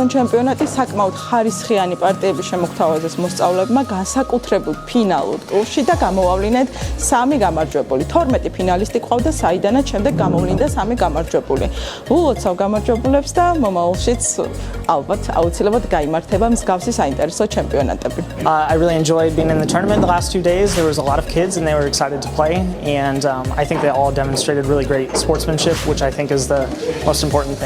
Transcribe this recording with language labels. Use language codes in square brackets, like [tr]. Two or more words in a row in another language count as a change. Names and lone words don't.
[ka] ჩემპიონატი, საკმაოდ ხარისხიანი პარტიების შემოგთავაზეს მოსწავლეებმა განსაკუთრებულ ფინალურ ტურში და გამოვავლინეთ 3 გამარჯვებული. 12 ფინალისტი ყავდა, საიდანაც შემდეგ გამოვლინდა 3 გამარჯვებული. ულოცავ გამარჯვებულებს და მომავალშიც ალბათ აუცილებლად გაიმართება მსგავსი საინტერესო ჩემპიონატები. [en] I really enjoyed being in the tournament the last 2 days. There was a lot of kids and they were excited to play, and I think they all demonstrated really great sportsmanship, which I think is the most important thing.